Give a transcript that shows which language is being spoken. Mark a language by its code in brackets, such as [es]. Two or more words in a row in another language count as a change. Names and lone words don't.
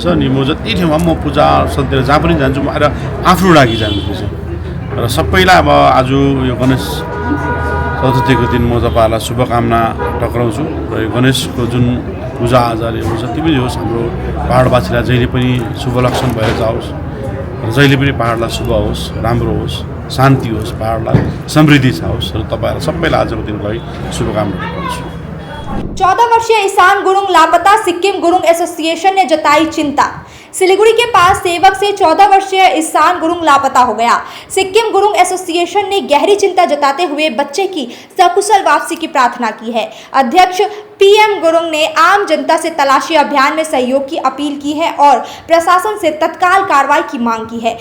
[ne] अनि म जति ठाउँमा म पूजा स्थलतिर जहाँ पनि जान्छु म आएर आफ्नो लागि जान्छु र सबैलाई अब आज यो गणेश चतुर्थीको दिन म तपाईँहरूलाई शुभकामना टक्राउँछु र यो गणेशको जुन पूजा आजाले हुन्छ जति पनि होस् हाम्रो पहाडवासीलाई जहिले पनि शुभ लक्षण भएर जाओस् र जहिले पनि पहाडलाई शुभ होस्, राम्रो होस्, शान्ति होस्, पहाडलाई समृद्धि होस् र तपाईँहरूलाई सबैलाई आजको दिनको लागि शुभकामना टक्राउँछु। [hi] 14 वर्षीय ईशान गुरुंग लापता, सिक्किम गुरुंग एसोसिएशन ने जताई चिंता। सिलीगुड़ी के पास सेवक से 14 वर्षीय ईशान गुरुंग लापता हो गया। सिक्किम गुरुंग एसोसिएशन ने गहरी चिंता जताते हुए बच्चे की सकुशल वापसी की प्रार्थना की है। अध्यक्ष PM गुरुंग ने आम जनता से तलाशी अभियान में सहयोग की अपील की है और प्रशासन से तत्काल कार्रवाई की मांग की है।